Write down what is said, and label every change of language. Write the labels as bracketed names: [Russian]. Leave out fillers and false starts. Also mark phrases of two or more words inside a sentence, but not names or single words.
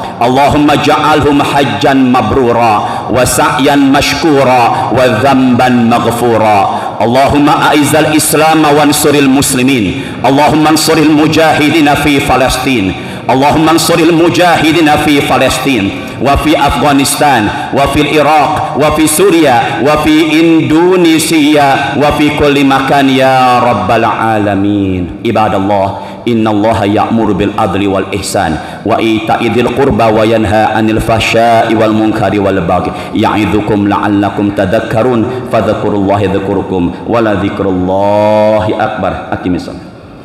[Arabic] اللهم اجعلهم حجا مبرورا وسعيا مشكورا وذنبا مغفورا. اللهم أعز الإسلام وانصر المسلمين. اللهم انصر المجاهدين في فلسطين. اللهم انصر المجاهدين في فلسطين وفي أفغانستان وفي العراق وفي سوريا وفي إندونيسيا وفي كل مكان يا رب العالمين. عباد الله، إن الله يأمر بالعدل والإحسان وإيتاء ذي القربى وينهى عن الفحشاء والمنكر والبغي يعظكم لعلكم تذكرون فاذكروا الله يذكركم ولذكر الله أكبر. أقم السلام.